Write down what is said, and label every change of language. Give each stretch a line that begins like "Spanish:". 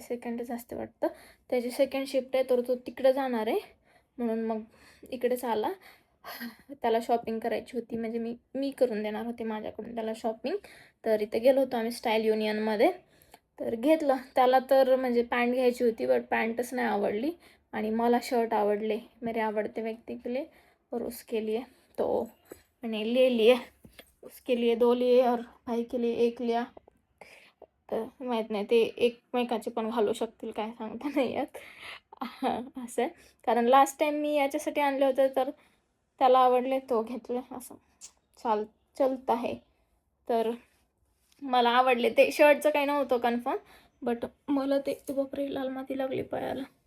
Marathi: सेकंडच असते वाटतं. त्याची सेकंड शिफ्ट आहे, तर तो तिकडे जाणार आहे. म्हणून मग इकडेच आला. त्याला शॉपिंग करायची होती, म्हणजे मी करून देणार होते माझ्याकडून त्याला शॉपिंग. तर इथे गेलो होतो आम्ही स्टाईल युनियनमध्ये. तर घेतलं त्याला. तर म्हणजे पॅन्ट घ्यायची होती, बट पॅन्टच नाही आवडली. आणि मला शर्ट आवडले.
Hindi: मेरे आवडते व्यक्ति के लिए और उसके लिए, तो मैंने ले लिए. उसके लिए 2 लिए और भाई के लिए 1 लिया.
Marathi: तर माहीत नाही ते एकमेकाचे पण घालू शकतील, काय सांगता नाही येत. असं आहे. कारण लास्ट टाईम मी याच्यासाठी आणले होते तर त्याला आवडले, तो घेतले, असं चलत आहे. तर मला आवडले ते. शर्टचं काही नव्हतं कन्फर्म, बट मला ते बापरे लाल माती लागली पायाला.